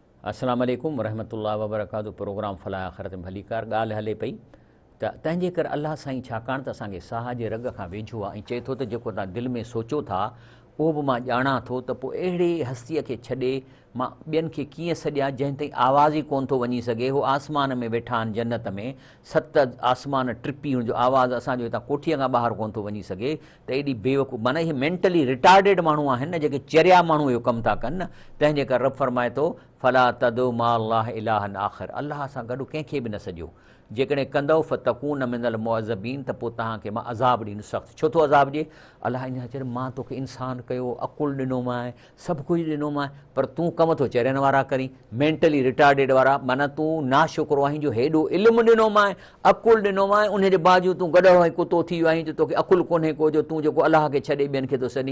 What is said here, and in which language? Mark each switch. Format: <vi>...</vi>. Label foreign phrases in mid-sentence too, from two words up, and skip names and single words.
<ar>السلام عليكم ورحمة الله وبركاته.</ar> <sd>प्रोग्राम फलाह आख़िरत में भली कार ॻाल्हि हले पई त तंहिंजे करे अलाह साईं छाकाणि त असांखे साह जे रग खां वेझो आहे ऐं चए थो त जेको तव्हां दिलि में सोचो था उहो बि मां ॼाणा थो, त पोइ अहिड़े हस्तीअ खे छॾे मां ॿियनि खे कीअं सॼा जंहिं ताईं आवाज़ ई कोन थो वञी सघे। उहो आसमान में वेठा आहिनि जन्नत में, 7 आसमान टिपी हुनजो आवाज़ु असांजो हितां कोठीअ खां ॿाहिरि कोन थो वञी सघे, त एॾी बेवकूफ़ माना इहे</sd> <en>mentally retarded</en> <sd>माण्हू आहिनि न, जेके चरिया माण्हू इहो कमु था कनि न। तंहिंजे करे रब फरमाए थो</sd> <ar>فلا تدع مع الله إلها آخر,</ar> <sd>अलाह सां गॾु कंहिंखे बि न सॼो। जेकॾहिं कंदव</sd> <ar>فتكون من المعذبين,</ar> <sd>त पोइ तव्हांखे मां अज़ाब ॾींदुसि सख़्तु। छो थो अज़ाब ॾिए? अलाह इन चए मां तोखे इंसानु कयो, अक़ुलु ॾिनोमांइ, सभु कुझु ॾिनोमांइ, पर तूं कम थो चरियनि वारा करी,</sd> <en>mentally retarded</en> <sd>वारा। माना तूं नाशुक्रो आहीं जो हेॾो इल्मु ॾिनोमांइ, अक़ुलु ॾिनोमांइ, उनजे बावजूदि तूं गॾो ऐं कुतो थी वियो आहीं जो तोखे अक़ुलु कोन्हे को, जो तूं जेको अलाह खे छॾे ॿियनि खे थो सॾी।</sd>